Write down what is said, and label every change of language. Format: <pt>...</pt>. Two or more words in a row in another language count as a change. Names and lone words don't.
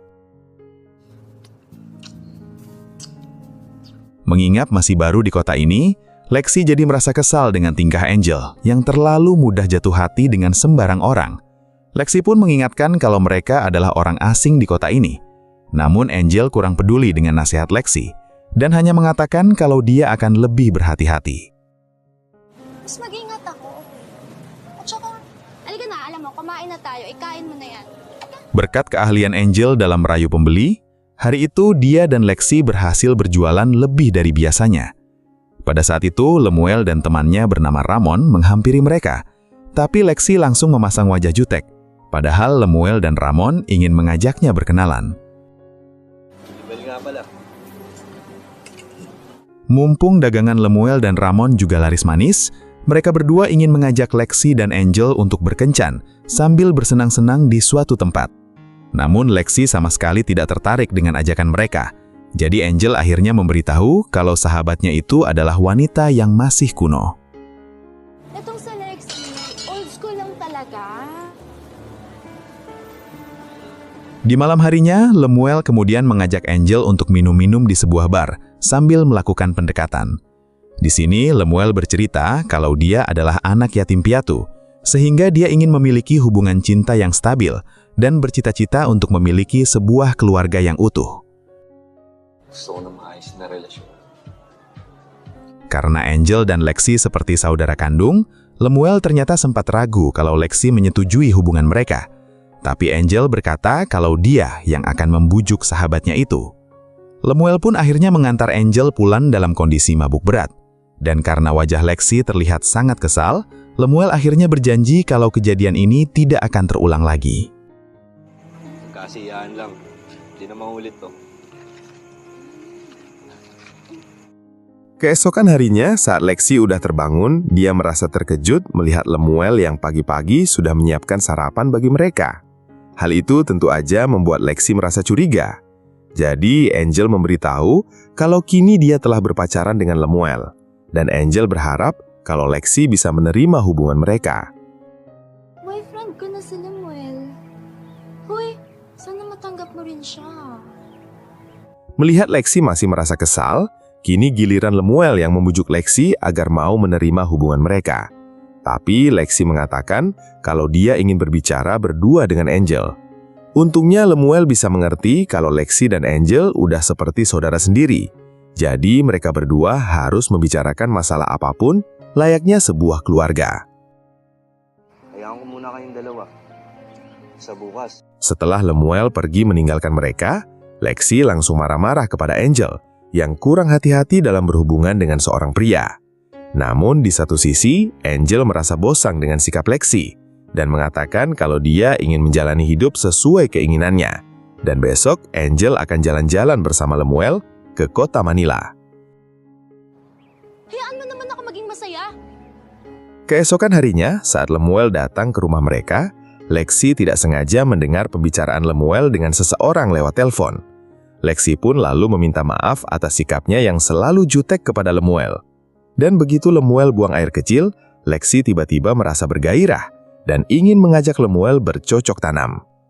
<id>Mengingat masih baru di kota ini, Lexi jadi merasa kesal dengan tingkah Angel yang terlalu mudah jatuh hati dengan sembarang orang. Lexi pun mengingatkan kalau mereka adalah orang asing di kota ini. Namun Angel kurang peduli dengan nasihat Lexi dan hanya mengatakan kalau dia akan lebih berhati-hati.</id> <tl>Mas mag-ingat ako. At saka, alika na, alam mo, kumain na tayo, ikain mo na yan.</tl> <id>Berkat keahlian Angel dalam merayu pembeli, hari itu dia dan Lexi berhasil berjualan lebih dari biasanya. Pada saat itu, Lemuel dan temannya bernama Ramon menghampiri mereka. Tapi Lexi langsung memasang wajah jutek. Padahal Lemuel dan Ramon ingin mengajaknya berkenalan.</id> <tl>Bali nga pala.</tl> <id>Mumpung dagangan Lemuel dan Ramon juga laris manis, mereka berdua ingin mengajak Lexi dan Angel untuk berkencan sambil bersenang-senang di suatu tempat. Namun Lexi sama sekali tidak tertarik dengan ajakan mereka. Jadi Angel akhirnya memberitahu kalau sahabatnya itu adalah wanita yang masih kuno.</id> <tl>Itong sa Lexi,</tl> <en>old school</en> <tl>lang talaga.</tl> <id>Di malam harinya, Lemuel kemudian mengajak Angel untuk minum-minum di sebuah bar sambil melakukan pendekatan. Di sini, Lemuel bercerita kalau dia adalah anak yatim piatu, sehingga dia ingin memiliki hubungan cinta yang stabil dan bercita-cita untuk memiliki sebuah keluarga yang utuh.</id> <tl>Gusto ko na maayos na relasyon.</tl> <id>Karena Angel dan Lexi seperti saudara kandung, Lemuel ternyata sempat ragu kalau Lexi menyetujui hubungan mereka. Tapi Angel berkata kalau dia yang akan membujuk sahabatnya itu. Lemuel pun akhirnya mengantar Angel pulang dalam kondisi mabuk berat. Dan karena wajah Lexi terlihat sangat kesal, Lemuel akhirnya berjanji kalau kejadian ini tidak akan terulang lagi.</id> <tl>Kasiyahan lang. Hindi na maulit to.</tl> <id>Keesokan harinya, saat Lexi udah terbangun, dia merasa terkejut melihat Lemuel yang pagi-pagi sudah menyiapkan sarapan bagi mereka. Hal itu tentu aja membuat Lexi merasa curiga. Jadi, Angel memberitahu kalau kini dia telah berpacaran dengan Lemuel. Dan Angel berharap kalau Lexi bisa menerima hubungan mereka.</id> <tl>Boyfriend ko na si Lemuel. Hoy, sana matanggap mo rin siya.</tl> <id>Melihat Lexi masih merasa kesal, kini giliran Lemuel yang membujuk Lexi agar mau menerima hubungan mereka. Tapi Lexi mengatakan kalau dia ingin berbicara berdua dengan Angel. Untungnya Lemuel bisa mengerti kalau Lexi dan Angel udah seperti saudara sendiri. Jadi mereka berdua harus membicarakan masalah apapun layaknya sebuah keluarga.</id> <tl>Hayaan ko muna kayong dalawa. Sa bukas.</tl> <id>Setelah Lemuel pergi meninggalkan mereka, Lexi langsung marah-marah kepada Angel yang kurang hati-hati dalam berhubungan dengan seorang pria. Namun di satu sisi, Angel merasa bosan dengan sikap Lexi dan mengatakan kalau dia ingin menjalani hidup sesuai keinginannya. Dan besok, Angel akan jalan-jalan bersama Lemuel ke kota Manila.</id> <tl>Hayaan mo naman ako maging masaya.</tl> <id>Keesokan harinya, saat Lemuel datang ke rumah mereka, Lexi tidak sengaja mendengar pembicaraan Lemuel dengan seseorang lewat telepon. Lexi pun lalu meminta maaf atas sikapnya yang selalu jutek kepada Lemuel. Dan begitu Lemuel buang air kecil, Lexi tiba-tiba merasa bergairah dan ingin mengajak Lemuel bercocok tanam.</id>